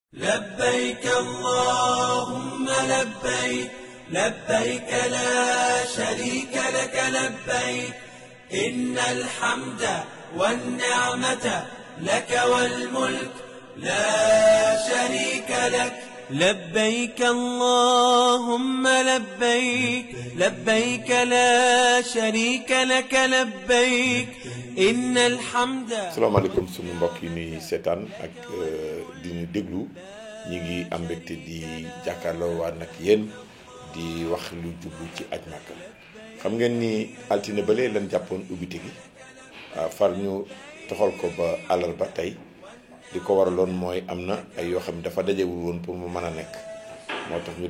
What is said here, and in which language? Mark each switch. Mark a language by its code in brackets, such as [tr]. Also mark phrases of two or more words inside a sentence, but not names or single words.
[ar] لبيك اللهم لبيك لبيك لا شريك لك لبيك إن الحمد والنعمة لك والملك لا شريك لك لبيك اللهم لبيك لبيك لا شريك لك لبيك إن الحمد. [wo] salaamaaleykum sunu mbokk yi ñuy seetaan ak di ñu déglu ñi ngi am mbégte di jàkkaarloo waa nag yéen di wax lu jublu ci aj Makka. xam ngeen ni altine bële lan jàppoon ubbite gi far ñu toxal ko ba àllarba tey di ko waraloon mooy am na ay yoo xam ne dafa dajewul woon pour mu mën a nekk moo tax ñu